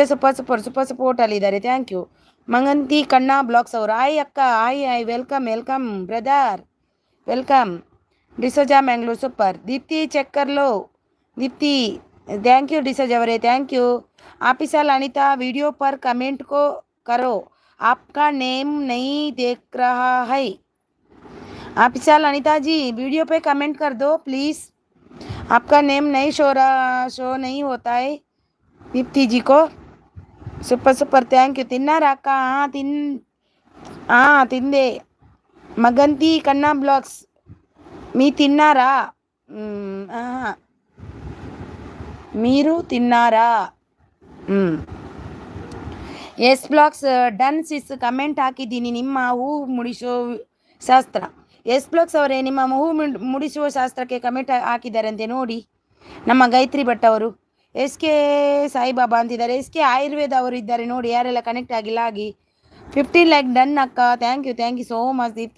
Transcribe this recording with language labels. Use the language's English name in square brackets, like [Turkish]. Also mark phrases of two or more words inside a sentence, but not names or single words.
[English] super support [Kannada] ಅಲ್ಲಿದ್ದಾರೆ [English] thank you [Kannada] ಮಂಗಂತಿ ಕಣ್ಣಾ ಬ್ಲಾಗ್ಸ್ ಅವರು ಆಯ್ ಅಕ್ಕ ಆಯ್ [English] welcome brother welcome D'Souza [Hindi] ಮ್ಯಾಂಗ್ಳೂರ್ ಸೂಪರ್ ದೀಪ್ತಿ ಚಕ್ಕರ್ಲೋ ದೀಪ್ತಿ [English] thank you D'Souza [Kannada] ಅವರೇ [English] thank you Official Anita [Hindi] वीडियो पर कमेंट को करो आपका नेम नहीं देख रहा है ऑफिसल अनीता जी वीडियो पे कमेंट कर दो प्लीज़ आपका नेम नहीं शो नहीं होता है दीप्ति जी को [English] super thank you [Hindi] ತಿನ್ನಾರಾ ಅಕ್ಕ [Kannada] ತಿಂದೆ ಮಗಂತಿ ಕನ್ನಾ ಬ್ಲಾಗ್ಸ್ [Telugu] మీ తిన్నారా మీరు తిన్నారా [Kannada] ಎಸ್ ಬ್ಲಾಗ್ಸ್ [English] done sis [Kannada] ಕಮೆಂಟ್ ಹಾಕಿದ್ದೀನಿ ನಿಮ್ಮ ಹೂ ಮುಡಿಸೋ ಶಾಸ್ತ್ರ ಎಸ್ ಬ್ಲಾಗ್ಸ್ ಅವರೇ ನಿಮ್ಮ ಹೂ ಮುಡಿಸುವ ಶಾಸ್ತ್ರಕ್ಕೆ ಕಮೆಂಟ್ ಹಾಕಿದ್ದಾರಂತೆ ನೋಡಿ ನಮ್ಮ ಗಾಯತ್ರಿ ಭಟ್ ಅವರು SK ಸಾಯಿಬಾಬಾ ಅಂತಿದ್ದಾರೆ SK ಆಯುರ್ವೇದ ಅವರು ಇದ್ದಾರೆ ನೋಡಿ ಯಾರೆಲ್ಲ ಕನೆಕ್ಟ್ ಆಗಿಲ್ಲ ಆಗಿ 15 [English] like done [Kannada] ಅಕ್ಕ [English] thank you so much [Kannada] ದೀಪ್ತಿ